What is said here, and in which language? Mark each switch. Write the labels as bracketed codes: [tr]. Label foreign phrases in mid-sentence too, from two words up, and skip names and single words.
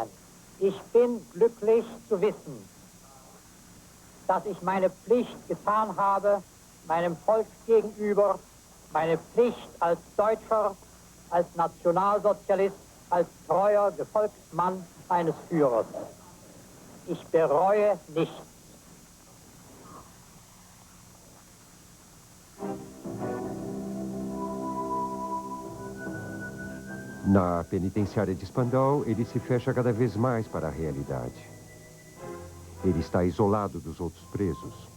[de] Ich bin glücklich zu wissen, dass ich meine Pflicht getan habe, meinem Volk gegenüber, meine Pflicht als Deutscher, als Nationalsozialist, als treuer Gefolgsmann eines Führers. Ich bereue nichts. [pt] Na penitenciária de Spandau, ele se fecha cada vez mais para a realidade. Ele está isolado dos outros presos.